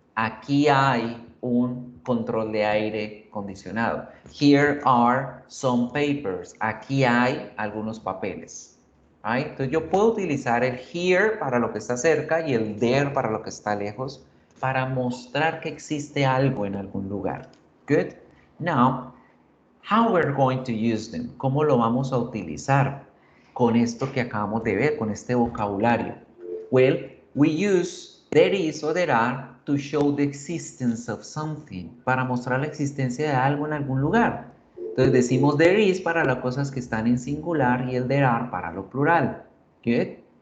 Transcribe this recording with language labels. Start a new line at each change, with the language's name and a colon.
Spanish: Aquí hay un control de aire acondicionado.
English: Here are some papers.
Spanish: Aquí hay algunos papeles.
English: ¿Right?
Spanish: Entonces yo puedo utilizar el here para lo que está cerca y el there para lo que está lejos para mostrar que existe algo en algún lugar.
English: Good. Now, how we're going to use them.
Spanish: ¿Cómo lo vamos a utilizar con esto que acabamos de ver, con este vocabulario?
English: Well, we use there is o there are to show the existence of something,
Spanish: para mostrar la existencia de algo en algún lugar. Entonces decimos there is para las cosas que están en singular y el there are para lo plural. Good.